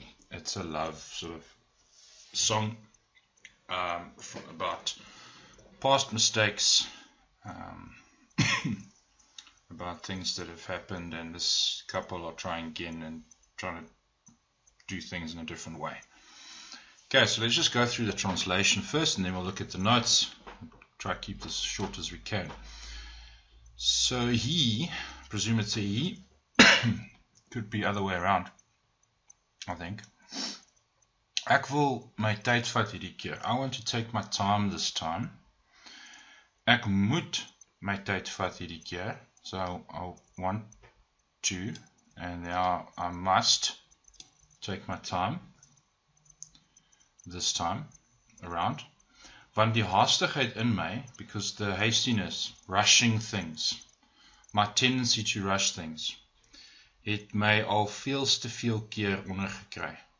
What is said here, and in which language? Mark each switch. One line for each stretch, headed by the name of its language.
English: It's a love sort of song about past mistakes, about things that have happened, and this couple are trying again and trying to do things in a different way. Okay, so let's just go through the translation first, and then we'll look at the notes. Try to keep this as short as we can. So he, presume it's a he, could be other way around, I think.
Afrikaans: Ek wil my tyd vat hierdie keer.
English: I want to take my time this time.
Afrikaans: Ek moet my tyd vat hierdie keer.
English: So I want to, and now I must take my time this time around.
Afrikaans: Want die haastigheid in my,
English: because the hastiness, rushing things, my tendency to rush things,
Afrikaans: het my al veels te veel keer ondergekry.